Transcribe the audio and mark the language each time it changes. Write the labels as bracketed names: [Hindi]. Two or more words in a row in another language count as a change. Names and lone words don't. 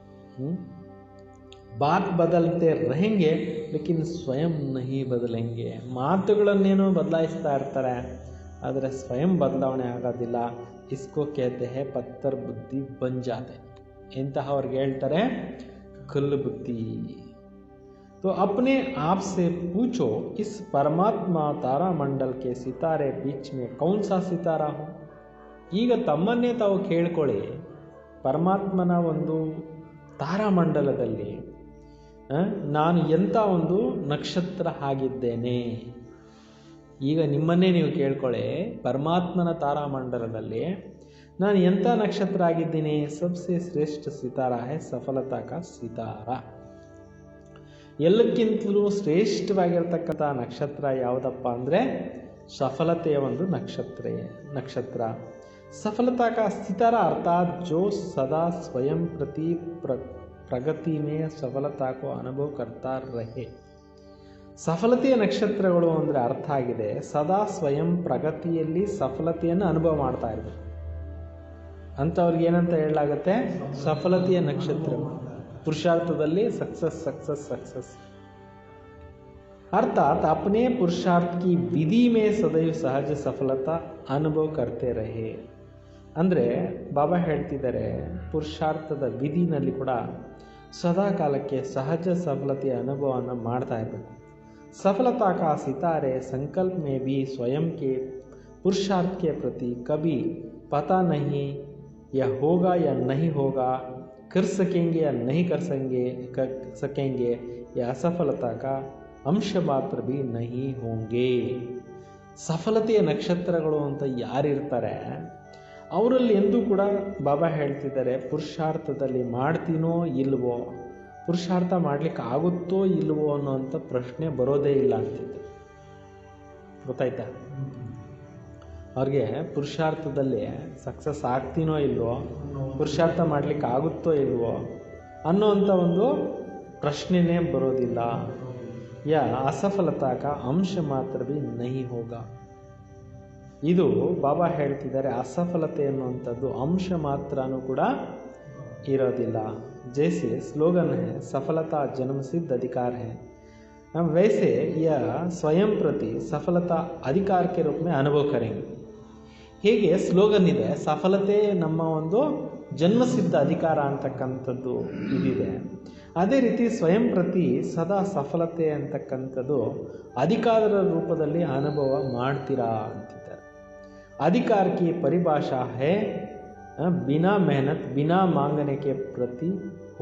[Hindi] बात बदलते रहेंगे लेकिन स्वयं नहीं बदलेंगे. [Kannada] ಮಾತುಗಳನ್ನೇನೋ ಬದಲಾಯಿಸ್ತಾ ಇರ್ತಾರೆ, ಆದರೆ ಸ್ವಯಂ ಬದಲಾವಣೆ ಆಗೋದಿಲ್ಲ. [Hindi] इसको कहते हैं पत्थर बुद्धि बन जाते. [Kannada] ಇಂತಹವ್ರಿಗೆ ಹೇಳ್ತಾರೆ [Hindi] कुल बुद्धि। तो अपने आप से पूछो, इस परमात्मा तारामंडल के सितारे बीच में कौन सा सितारा हो? [Kannada] ಈಗ ತಮ್ಮನ್ನೇ ತಾವು ಕೇಳ್ಕೊಳ್ಳಿ, ಪರಮಾತ್ಮನ ಒಂದು ತಾರಾಮಂಡಲದಲ್ಲಿ ನಾನು ಎಂಥ ಒಂದು ನಕ್ಷತ್ರ ಆಗಿದ್ದೇನೆ. ಈಗ ನಿಮ್ಮನ್ನೇ ನೀವು ಕೇಳ್ಕೊಳ್ಳಿ, ಪರಮಾತ್ಮನ ತಾರಾಮಂಡಲದಲ್ಲಿ ನಾನು ಎಂಥ ನಕ್ಷತ್ರ ಆಗಿದ್ದೀನಿ. [Hindi] सबसे श्रेष्ठ सितारा है सफलता का सितारा. [Kannada] ಎಲ್ಲಕ್ಕಿಂತಲೂ ಶ್ರೇಷ್ಠವಾಗಿರ್ತಕ್ಕಂಥ ನಕ್ಷತ್ರ ಯಾವುದಪ್ಪ ಅಂದರೆ ಸಫಲತೆಯ ಒಂದು ನಕ್ಷತ್ರ. [Hindi] सफलता का सितारा अर्थात जो सदा स्वयं प्रति प्रगति में सफलता को अनुभव करता रहे. [Kannada] ಸಫಲತೆಯ ನಕ್ಷತ್ರಗಳು ಅಂದರೆ ಅರ್ಥ ಆಗಿದೆ, ಸದಾ ಸ್ವಯಂ ಪ್ರಗತಿಯಲ್ಲಿ ಸಫಲತೆಯನ್ನು ಅನುಭವ ಮಾಡ್ತಾ ಇರಬೇಕು ಅಂಥವ್ರಿಗೆ ಏನಂತ ಹೇಳಲಾಗುತ್ತೆ? ಸಫಲತೆಯ ನಕ್ಷತ್ರ. [Hindi] पुरुषार्थದಲ್ಲಿ सक्सेस अर्थात अपने पुरुषार्थ की विधि में सदैव सहज सफलता अनुभव करते रहे. [Kannada] ಅಂದರೆ ಬಾಬಾ ಹೇಳ್ತಿದ್ದಾರೆ, ಪುರುಷಾರ್ಥದ ವಿಧಿನಲ್ಲಿ ಕೂಡ ಸದಾ ಕಾಲಕ್ಕೆ ಸಹಜ ಸಫಲತೆಯ ಅನುಭವವನ್ನು ಮಾಡ್ತಾ ಇರಬೇಕು. [Hindi] सफलता का सितारे संकल्प में भी स्वयं के पुरुषार्थ के प्रति कभी पता नहीं यह होगा या नहीं होगा, कर सकेंगे या नहीं कर सकेंगे, या असफलता का अंश मात्र भी नहीं होंगे. [Kannada] ಸಫಲತೆಯ ನಕ್ಷತ್ರಗಳು ಅಂತ ಯಾರಿರ್ತಾರೆ ಅವರಲ್ಲಿ ಎಂದೂ ಕೂಡ ಬಾಬಾ ಹೇಳ್ತಿದ್ದಾರೆ, ಪುರುಷಾರ್ಥದಲ್ಲಿ ಮಾಡ್ತೀನೋ ಇಲ್ವೋ, ಪುರುಷಾರ್ಥ ಮಾಡಲಿಕ್ಕೆ ಆಗುತ್ತೋ ಇಲ್ವೋ ಅನ್ನೋಂಥ ಪ್ರಶ್ನೆ ಬರೋದೇ ಇಲ್ಲ ಅಂತಿತ್ತು. ಗೊತ್ತಾಯ್ತಾ? ಅವ್ರಿಗೆ ಪುರುಷಾರ್ಥದಲ್ಲಿ ಸಕ್ಸಸ್ ಆಗ್ತೀನೋ ಇಲ್ವೋ, ಪುರುಷಾರ್ಥ ಮಾಡಲಿಕ್ಕೆ ಆಗುತ್ತೋ ಇಲ್ವೋ ಅನ್ನೋಂಥ ಒಂದು ಪ್ರಶ್ನೆನೇ ಬರೋದಿಲ್ಲ. [Hindi] या असफलता का अंश मात्र भी नहीं होगा. [Kannada] ಇದು ಬಾಬಾ ಹೇಳ್ತಿದ್ದಾರೆ, ಅಸಫಲತೆ ಅನ್ನುವಂಥದ್ದು ಅಂಶ ಮಾತ್ರನೂ ಕೂಡ ಇರೋದಿಲ್ಲ. [Hindi] जैसे स्लोगन है सफलता जन्मसिद्ध अधिकार है, वैसे यह स्वयं प्रति सफलता अधिकार के रूप में अनुभव करेंगे. [Kannada] ಹೇಗೆ ಸ್ಲೋಗನ್ ಇದೆ, ಸಫಲತೆ ನಮ್ಮ ಒಂದು ಜನ್ಮಸಿದ್ಧ ಅಧಿಕಾರ ಅಂತಕ್ಕಂಥದ್ದು ಇದಿದೆ, ಅದೇ ರೀತಿ ಸ್ವಯಂ ಪ್ರತಿ ಸದಾ ಸಫಲತೆ ಅಂತಕ್ಕಂಥದ್ದು ಅಧಿಕಾರದ ರೂಪದಲ್ಲಿ ಅನುಭವ ಮಾಡ್ತೀರಾ ಅಂತಿದ್ದಾರೆ. [Hindi] अधिकार की परिभाषा है बिना मेहनत बिना मांगने के प्रति हो.